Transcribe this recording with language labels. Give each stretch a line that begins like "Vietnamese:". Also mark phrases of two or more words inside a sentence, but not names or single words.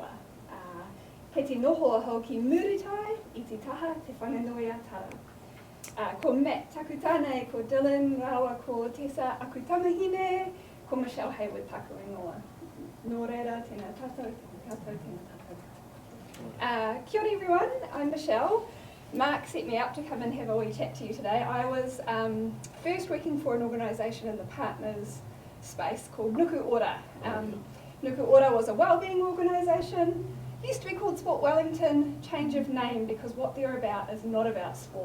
Māori: Kei te noho ahau ki Murutai, I te taha te whanganui a tara. Ko Matt Takutane, ko Dylan, rawa ko Tessa Akutamahine, ko Michelle Hayward taku ingoa. Nō reira, tēnā tātou, tēnā tātou, tēnā tātou. Kia ora
English: everyone, I'm Michelle. Mark set me up to come and have a wee chat to you today. I was first working for an organisation in the partners space called Nuku Ora. Nuku Ora was a wellbeing organisation. Used to be called Sport Wellington, change of name because what they're about is not about sport.